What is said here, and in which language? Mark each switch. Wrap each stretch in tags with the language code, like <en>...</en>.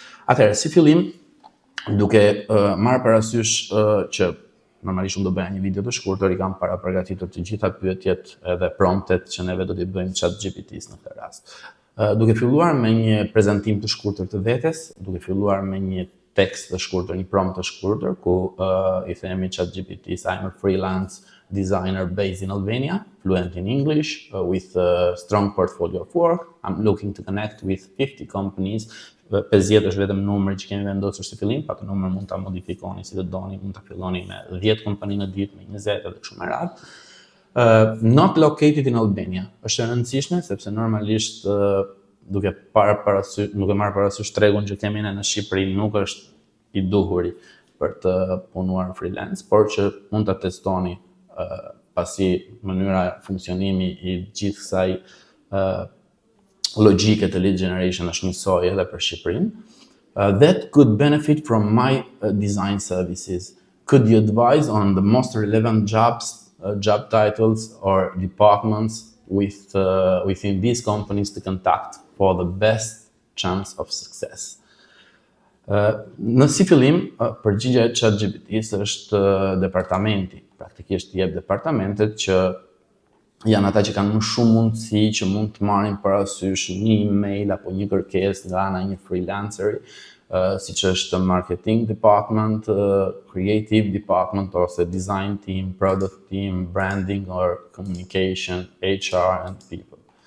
<sq>Atëherë, si fillim, duke marrë parasysh që normalisht unë do bëja një video të shkurtër, i kam para përgatitur të gjitha pyetjet edhe promptet që neve do t'i bëjmë ChatGPT-s në këtë rast. Duke filluar me një prezantim të shkurtër të vetes, duke filluar me një tekst të shkurtër, një prompt të shkurtër, ku i themi ChatGPT-s</sq> <en>I'm a freelance designer based in Albania, fluent in English, with a strong portfolio of work. I'm looking to connect with 50 companies.</en> <sq>50 është vetëm numri që kemi vendosur si fillim, pa të numër mund ta modifikoni si të doni, mund ta filloni me 10 kompani në ditë, me 20 edhe kështu me radhë.</sq> <en>Not located in Albania.</en> <sq>Është e rëndësishme sepse normalisht duke marrë parasysh tregun që kemi ne në Shqipëri nuk është i duhuri për të punuar freelance, por që mund ta testoni pasi mënyra funksionimi i gjithë kësaj logjike të lead generation është njësoj edhe për Shqipërinë.</sq> <en>That could benefit from my design services. Could you advise on the most relevant jobs, job titles or departments within these companies to contact for the best chance of success?</en> <sq>Në si fillim, përgjigja e ChatGPT-s është departamenti. Praktikisht jep departamentet që janë ata që kanë më shumë mundësi që mund të marrin parasysh një email apo një kërkesë nga ana një freelanceri, siç është marketing department, creative department ose design team, product team, branding or communication, HR and people.</sq>